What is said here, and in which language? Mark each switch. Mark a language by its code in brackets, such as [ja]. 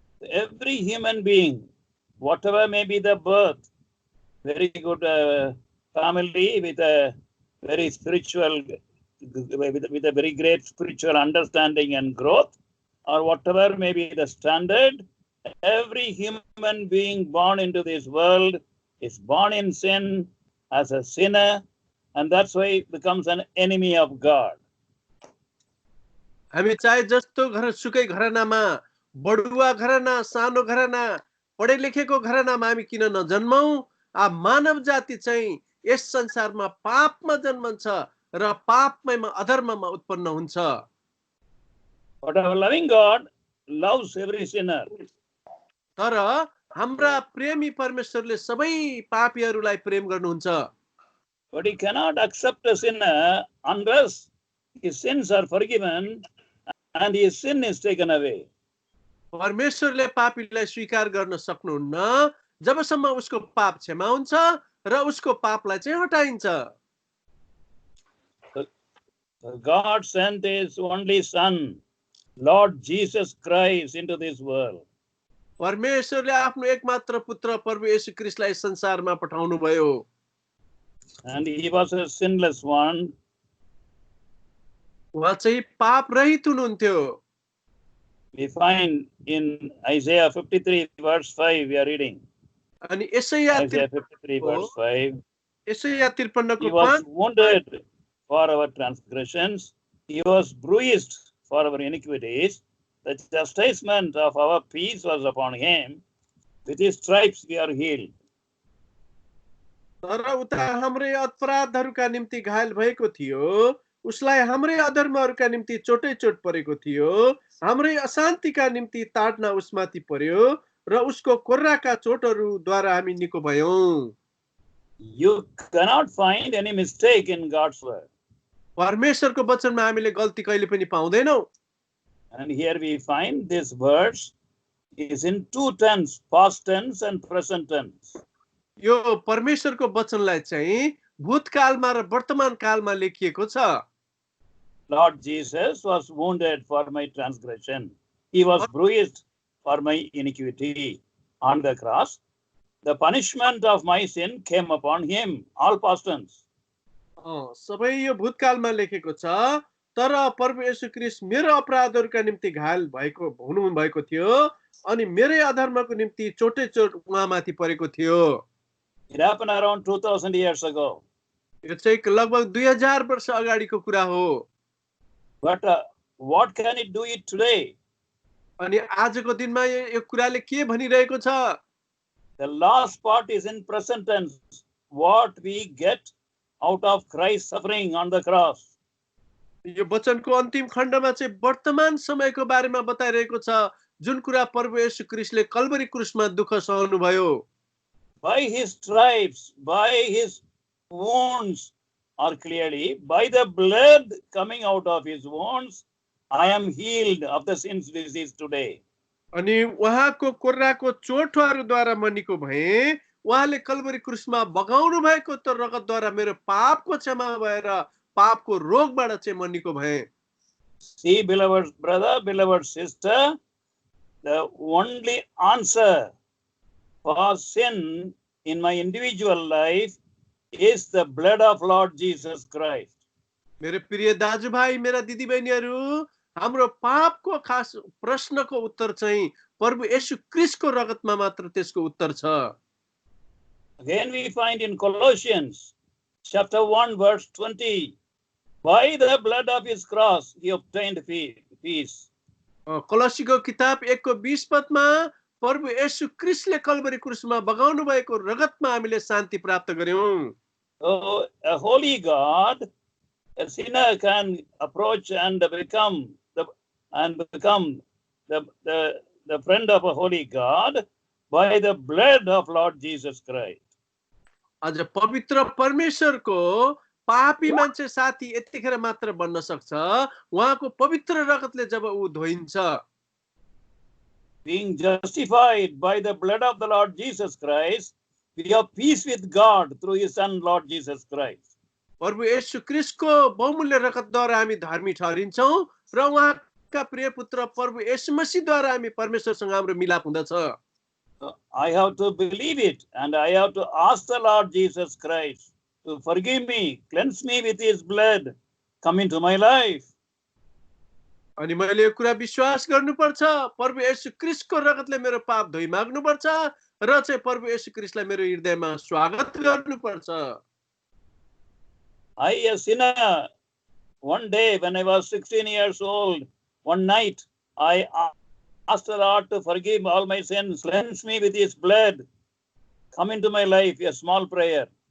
[en] Every human being, whatever may be the birth, very good family with a very spiritual, with a very great spiritual understanding and growth, or whatever may be the standard, every human being born into this world is born in sin as a sinner, and that's why he becomes an enemy of God. [ne] हामी चाहे जस्तो सुकै घरानामा, बडुवा घराना, सानो घराना, पढे लेखेको घरानामा हामी किन नजन्मौं, मानव जाति चाहिँ यस संसारमा पापमा जन्मन्छ र पापमयमा अधर्ममा उत्पन्न हुन्छ. [en] But our loving God loves every sinner. [ne] तर हाम्रा प्रेमी परमेश्वरले सबै पापीहरूलाई प्रेम गर्नुहुन्छ. [en] But he cannot accept a sinner unless his sins are forgiven and his sin is taken away. [ne] परमेश्वरले पापीलाई स्वीकार गर्न सक्नुहुन्न जबसम्म उसको पाप क्षमा हुन्छ र उसको पापलाई चाहिँ हटाइन्छ. [en] God sent his only son, Lord Jesus Christ, into this world. [ne] परमेश्वरले आफ्नो एकमात्र पुत्र प्रभु येशू ख्रीष्टलाई संसारमा पठाउनु भयो. [en] And he was a sinless one. [ne] उहाँ चाहिँ पाप रहित हुनुहुन्थ्यो. [en] We find in Isaiah 53 verse 5 we are reading. [ne] अनि यसैया [en] Isaiah 53 verse 5. [ne] यसैया 53 [en] He [ne] को [en] was [ne] 5 [en] wounded for our transgressions. He was bruised for our iniquities. The chastisement of our peace was upon him. With his stripes we are healed. [ne] तर उता हाम्रै अपराधहरूका निम्ति घायल भएको थियो, उसलाई हाम्रै अधर्महरूका निम्ति चोटै चोट परेको थियो, हाम्रै अशान्तिका निम्ति ताडना उसमाथि पर्यो र उसको कोर्राका चोटहरूद्वारा हामी निको भयौं. [en] You cannot find any mistake in God's word. [ne] परमेश्वरको वचनमा हामीले गल्ती कहिले पनि पाउँदैनौं. [en] And here we find this verse is in two tense, past tense and present tense. [ne] यो परमेश्वरको वचनलाई चाहिँ भूतकालमा र वर्तमान कालमा लेखिएको छ. [en] Lord Jesus was wounded for my transgression. He was bruised for my iniquity. On the cross, the punishment of my sin came upon him. All past tense. [ne] सबै यो भूतकालमा लेखेको छ. तर प्रभु येशू ख्रीष्ट मेरो अपराधहरूका निम्ति घायल हुनुभएको थियो अनि मेरै अधर्मको निम्ति चोटै चोट उहाँमाथि परेको थियो. [en] It happened around 2000 years ago. [ne] यो चाहिँ लगभग 2000 वर्ष अगाडिको कुरा हो. [en] But what can it do it today? [ne] अनि आजको दिनमा यो कुराले के भनिरहेको छ? [en] The last part is in present tense. What we get out of Christ's suffering on the cross. [ne] यो वचनको अन्तिम खण्डमा चाहिँ वर्तमान समयको बारेमा बताइरहेको छ, जुन कुरा प्रभु येशू ख्रीष्टले कल्भरी क्रुसमा दुःख सहनु भयो. [en] By his stripes, by his wounds, or clearly by the blood coming out of his wounds, I am healed of the sins disease today. [ne] अनि उहाँको कोर्राको चोटहरूद्वारा म निको भएँ. उहाँले कल्भरी क्रुसमा बगाउनु भएको त रगतद्वारा मेरो पापको क्षमा भएर पापको रोगबाट चाहिँ म निको भएँ. [en] See, beloved brother, beloved sister, the only answer for sin in my individual life is the blood of Lord Jesus Christ. [ne] मेरो प्रिय दाजुभाइ, मेरा दिदीबहिनीहरू, हाम्रो पापको खास प्रश्नको उत्तर चाहिँ प्रभु येशू ख्रीष्टको रगतमा मात्र त्यसको उत्तर छ. [en] Again we find in Colossians chapter 1 verse 20, by the blood of his cross he obtained peace. [ne] कोलोसीको किताब 1को 20 पदमा प्रभु येशू ख्रीष्टले कल्भरी क्रुसमा बगाउनु भएको रगतमा हामीले शान्ति प्राप्त गर्यौं. [en] So a holy God, a sinner can approach and become the friend of a holy God by the blood of Lord Jesus Christ. [ne] अझ पवित्र परमेश्वरको पापी मान्छे साथी यतिखेर मात्र बन्न सक्छ उहाँको पवित्र रगतले जब ऊ धोइन्छ. [en] being justified by the blood of the Lord Jesus Christ, we have peace with God through his Son, Lord Jesus Christ. [ne] प्रभु येशू ख्रीष्टको बहुमूल्य रगतद्वारा हामी धर्मी ठहरिन्छौँ र उहाँका प्रिय पुत्र प्रभु येशू मसीहद्वारा हामी परमेश्वरसँग हाम्रो मिलाप हुँदछ। [en] So I have to believe it, and I have to ask the Lord Jesus Christ to forgive me, cleanse me with his blood, come into my life. [ne] अनि मैले यो कुरा विश्वास गर्नुपर्छ, प्रभु येशू ख्रीष्टको रगतले मेरो पाप धोइ माग्नुपर्छ र चाहिँ प्रभु येशू ख्रीष्टलाई मेरो हृदयमा स्वागत गर्नुपर्छ। [en] I, a sinner, one day when I was 16 years old, one night, I asked the Lord to forgive all my sins, cleanse me with his blood, come into my life, a small prayer.